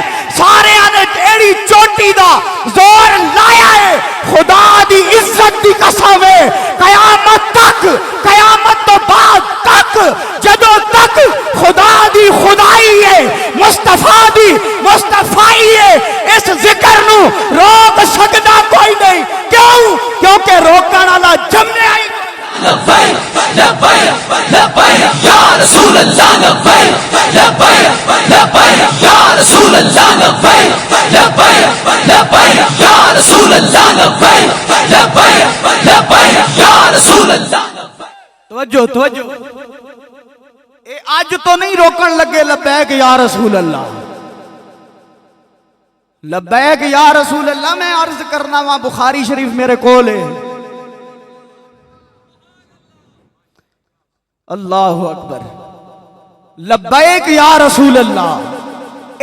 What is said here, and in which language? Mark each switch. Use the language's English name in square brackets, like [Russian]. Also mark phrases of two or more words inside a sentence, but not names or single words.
[Punjabi] سارے نے اڈی چوٹی دا زور لایا ہے، خدا دی عزت دی قسم ہے، قیامت تک، قیامت تو بعد تک، جدوں تک خدا دی خدائی ہے، مصطفیٰ دی مصطفائی ہے، اس ذکر نوں روک سکدا کوئی نہیں. क्यों? کیونکہ روکن والا جمے آئی. [Arabic] لبيك لبيك لبيك يا رسول الله لبيك لبيك لبيك يا رسول الله لبيك لبيك لبيك يا رسول اللہ لبیک لبیک لبیک یا رسول اللہ لبیک. [Punjabi] توجہ توجہ، اے آج تو نہیں روکن لگے [Arabic] لبیک یا رسول اللہ، لبیک یا رسول اللہ. [Punjabi] میں عرض کرنا وہاں بخاری شریف میرے کول ہے. [Arabic] اللہ اکبر، لبیک یا رسول اللہ.